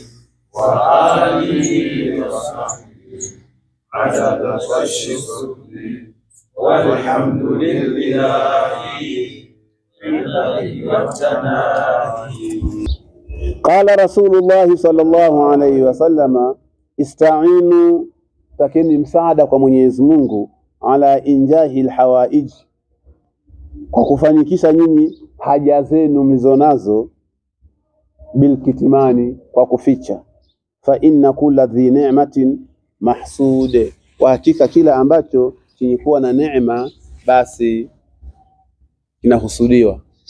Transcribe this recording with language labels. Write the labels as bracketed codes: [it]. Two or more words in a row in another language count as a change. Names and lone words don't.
[ar] وآله وصحبه عدد فرش الصدق والحمد لله قال رسول الله صلى الله عليه وسلم استعينوا [sw] takeni msaada kwa Mwenyezi Mungu [ar] على إنجاح الحوائج, [sw] kwa kufanikisha nyinyi haja zenu mlizonazo, bilkitimani, kwa kuficha, [ar] فإن كل ذي نعمة محسود, [sw] wa hakika kila ambacho kilikuwa na neema basi kinahusudiwa.